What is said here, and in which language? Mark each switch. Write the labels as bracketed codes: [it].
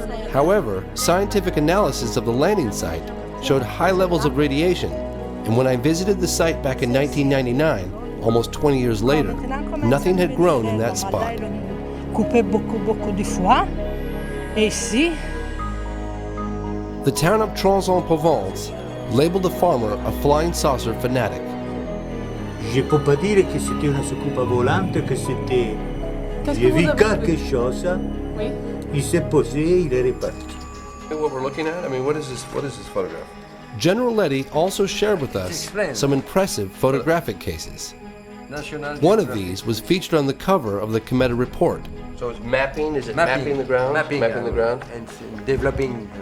[en] However, scientific analysis of the landing site showed high levels of radiation, and when I visited the site back in 1999, almost 20 years later, nothing had grown in that spot. The town of Trans-en-Provence labeled the farmer a flying saucer fanatic. [fr] Je peux pas dire que c'était une soucoupe volante, que c'était... J'ai vu quelque chose, il s'est posé, il est reparti. [en] What we're looking at? I mean, what is this photograph? General Letty also shared with us some impressive photographic cases. One of these was featured on the cover of the Cometa report. So it's mapping? Is it mapping the ground? Mapping the ground? And developing...